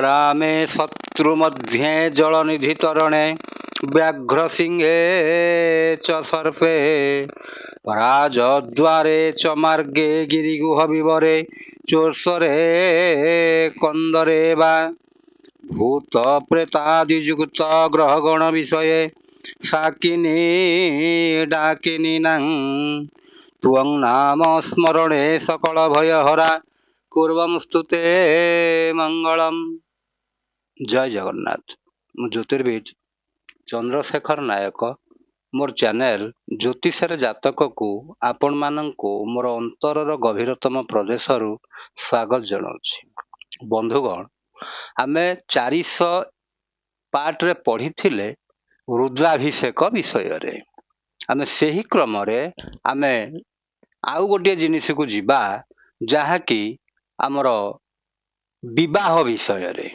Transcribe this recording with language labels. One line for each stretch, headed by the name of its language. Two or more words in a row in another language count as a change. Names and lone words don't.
Sanskrit: मे शत्रु मध्ये जलनिधि तरणे व्याघ्र सिंहे च सर्पे राजद्वारे च मार्गे गिरिगुह विवरे चोर्सरे कंदरे वा भूत प्रेतादियुक्त ग्रहगण विषये साकिनी डाकिनी नां त्वं नाम स्मरणे सकल भयहरा कुर्वंस्तु ते मंगलम।
Odia: ଜୟ ଜଗନ୍ନାଥ। ମୁଁ ଜ୍ୟୋତିର୍ବିଦ ଚନ୍ଦ୍ରଶେଖର ନାୟକ ମୋର ଚ୍ୟାନେଲ ଜ୍ୟୋତିଷର ଜାତକକୁ ଆପଣ ମାନଙ୍କୁ ମୋର ଅନ୍ତରର ଗଭୀରତମ ପ୍ରଦେଶ ସ୍ୱାଗତ ଜଣାଉଁ। ବନ୍ଧୁଗଣ, ଆମେ 400 ପାର୍ଟରେ ପଢ଼ି ରୁଦ୍ରାଭିଷେକ ବିଷୟରେ। ଆମେ ସେହି କ୍ରମରେ ଆମେ ଆଉ ଗୋଟେ ଜିନିଷକୁ ଯିବା ଯାହା କି ଆମର ବିବାହ ବିଷୟରେ।